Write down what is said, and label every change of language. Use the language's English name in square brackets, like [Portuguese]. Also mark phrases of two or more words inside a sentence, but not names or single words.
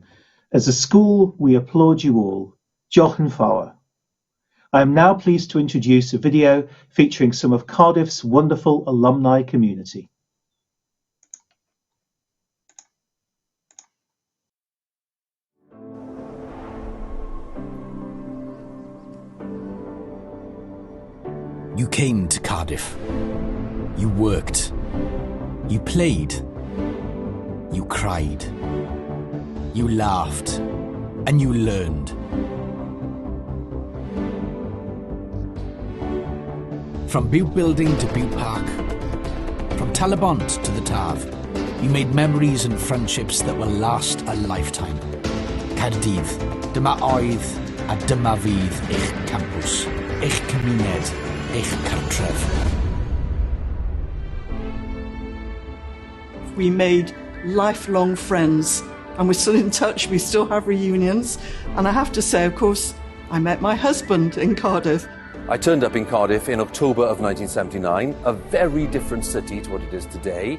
[English] As a school, we applaud you all. [Welsh] Diolch yn fawr. [English] I am now pleased to introduce a video featuring some of Cardiff's wonderful alumni community. You came to Cardiff. You worked. You played. You cried. You laughed. And you learned. From Butte Building to Butte Park, from Talabont to the Taf, you made memories and friendships that will last a lifetime. [Welsh] Caerdydd, dyma oedd a dyma fydd eich campws, eich cymuned, eich cartref. [English] We made lifelong friends and we're still in touch, we still have reunions. And I have to say, of course, I met my husband in Cardiff. I turned up in Cardiff in October of 1979, a very different city to what it is today.